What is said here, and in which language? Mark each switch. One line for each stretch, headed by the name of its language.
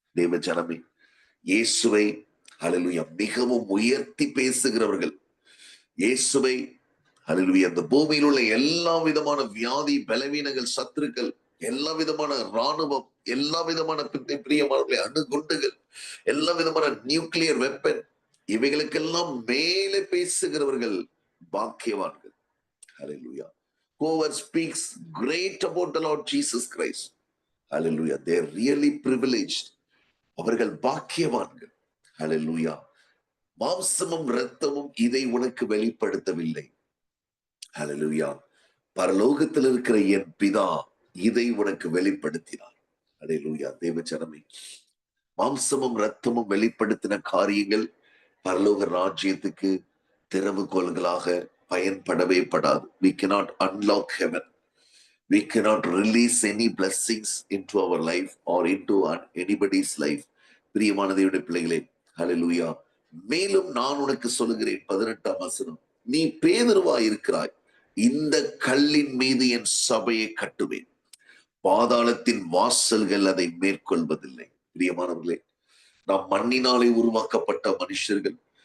Tamil: தேவ ஜனமே, இயேசுவை ஹல்லேலூயா மிகவும் உயர்த்தி பேசுகிறவர்கள், இயேசுவை ஹல்லேலூயா அந்த பூமியில் உள்ள எல்லா விதமான வியாதி, பலவீனங்கள், சத்துருக்கள், எல்லா விதமான ராணுவம், எல்லா விதமான பிரியமானவர்களே அணுகுண்டுகள், எல்லா விதமான நியூக்ளியர் வெப்பன், இவைகளுக்கெல்லாம் மேலே பேசுகிறவர்கள் பாக்கியவான்கள். ஹல்லேலூயா.
English: Whoever speaks great about the Lord Jesus Christ, hallelujah, they are really privileged.
Tamil: அவர்கள் பாக்கியவான்கள்.
English: Hallelujah.
Tamil: மாம்சமும் இரத்தமும் இதை உனக்கு வெளிப்படுத்தவில்லை. ஹல்லேலூயா. பரலோகத்தில் இருக்கிற என் பிதா இதை உனக்கு வெளிப்படுத்தினார். ஹல்லேலூயா. தேவஜனமே, மாம்சமும் இரத்தமும் வெளிப்படுத்தின காரியங்கள் பரலோக ராஜ்யத்துக்கு திறவுகோல்களாக பயன்படவே படாது.
English: We cannot unlock heaven. We cannot release any blessings into our life or into anybody's life.
Tamil: பிரியமான தேவனுடைய பிள்ளைகளே, ஹல்லேலூயா. மேலும் நான் உனக்கு சொல்லுகிறேன், 18ஆம் வசனம், நீ பேதுருவாய் இருக்கிறாய், இந்த கல்லின் மீது என் சபையை கட்டுவேன், பாதாளத்தின் வாசல்கள் அதை மேற்கொள்வதில்லை. பிரியமானவர்களே, நாம் மண்ணினாலே உருவாக்கப்பட்ட மனுஷர்கள்.